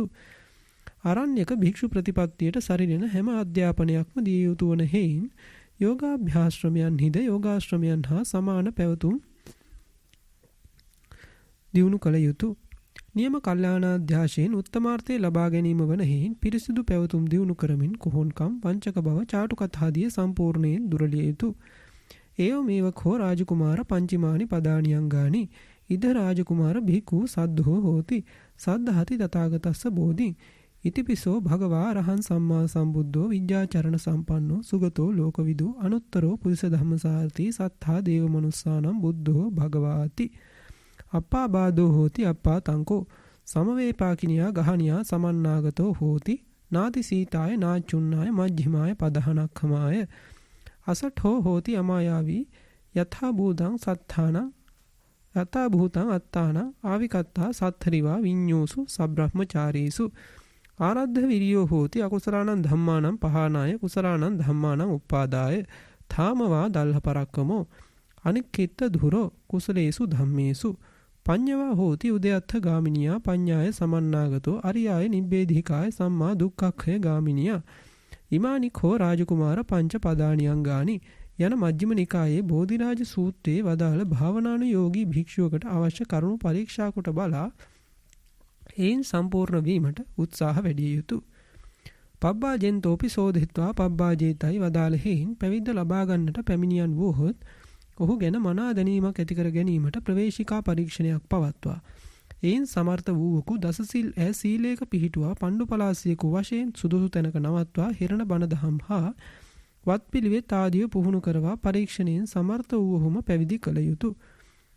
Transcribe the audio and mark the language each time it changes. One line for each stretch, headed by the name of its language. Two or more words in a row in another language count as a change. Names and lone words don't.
Sinhala: ආරණ්‍යක භික්ෂු ප්‍රතිපත්තියට සරිලෙන හැම අධ්‍යාපනයක්ම දිය යුතු වන හේයින් යෝගාභ්‍යාශ්‍රමයන්හිද යෝගාශ්‍රමයන් හා සමාන පැවතුම් දියුණු කළ යුතුය. නියම කල්යාණාධ්‍යාශයෙන් උත්තමාර්ථය ලබා ගැනීම වන හේයින් පිරිසිදු පැවතුම් දියුණු කරමින් කොහොන්කම් වංචක බව චාටුකතාදිය සම්පූර්ණයෙන් දුරලිය යුතුය.
Pali: ඒව මේවකෝ රාජකුමාර පංචිමානි පදානියංගානි ඉද රාජකුමාර භික්ඛු සද්ධෝ හෝති සද්ධාති තථාගතස්ස බෝධි ඉතිපිසෝ භගවා රහං සම්මා සම්බුද්ධෝ විඤ්ඤාචරණ සම්පන්නෝ සුගතෝ ලෝකවිදු අනුත්තරෝ පුරිස ධම්මසාරති සත්තා දේව මනුස්සානම් බුද්ධෝ භගවාති අප්පා බාධෝ හෝති අප්පා තංකෝ සමවේපාකිනියා ගහනියා සමන්නාගතෝ හෝති නාති සීතාය නාචුන්නාය මජ්ක්‍ධිමාය පදහනක්ඛමාය අසඨෝ හෝති අමායාවී යථා භූතං සත්තාන යථා භූතං අත්තාන ආවිකත්තා සත්තරිවා විඤ්ඤෝසු සබ්‍රහ්මචාරීසු ආරද්ධ විරියෝ හෝති අකුසලානං ධම්මානං පහානාය කුසලානං ධම්මානං උප්පාදාය ථාමවා දල්හ පරක්කමෝ අනික්කිට ධුරෝ කුසලේසු ධම්මේසු පඤ්ඤවා හෝති උදයත්ථ ගාමිනියා පඤ්ඤාය සමන්නාගතෝ අරියාය නිබ්බේධිකාය සම්මා දුක්ඛක්ඛය ගාමිනියා ඉමානිකෝ රාජකුමාර පංච පදානියංගානි
Sinhala: යන මජ්ක්‍ධිම නිකායේ බෝධිරාජ සූත්‍රයේ වදාළ භාවනානුයෝගී භික්ෂුවකට අවශ්‍ය කරුණු පරීක්ෂා කොට බලා එයින් සම්පූර්ණ වීමට උත්සාහ වැඩිය යුතුය.
Pali: පබ්බාජෙන්තෝපි සෝදිත්වා පබ්බාජේතයි වදාළ හේයින් පැවිද්ද ලබා ගන්නට පැමිණියන් වූහොත් ඔහු ගැන මනා දැනීමක් ඇති කර ගැනීමට ප්‍රවේශිකා පරීක්ෂණයක් පවත්වා එයින් සමර්ථ වූවකු දසසිල් ඇ සීලේක පිහිටුවා පණ්ඩු පලාසියකු වශයෙන් සුදුසු තැනක නවත්වා හිරණ බණ දහම් හා වත් පිළිවෙත් ආදිය පුහුණු කරවා පරීක්ෂණයෙන් සමර්ථ වූවහුම පැවිදි කළ යුතුය.